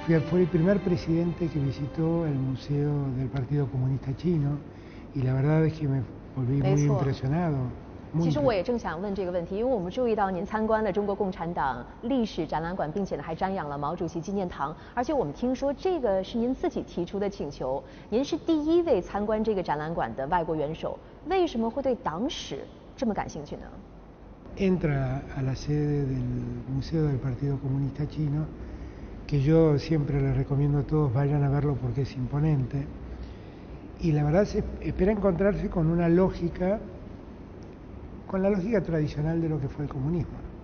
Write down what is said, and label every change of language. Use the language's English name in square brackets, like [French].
[Spanish] Fue el primer presidente que visitó el Museo del Partido Comunista Chino y la verdad es que me volví muy impresionado. [Chinese] 其实我也正想问这个问题，因为我们注意到您参观了中国共产党历史展览馆，并且呢还瞻仰了毛主席纪念堂，而且我们听说这个是您自己提出的请求，您是第一位参观这个展览馆的外国元首，为什么会对党史这么感兴趣呢？ [Spanish] Entra a la sede del Museo del Partido Comunista Chino, que yo siempre les recomiendo a todos vayan a verlo porque es imponente, y la verdad se espera encontrarse con una lógica, con la lógica tradicional de lo que fue el comunismo.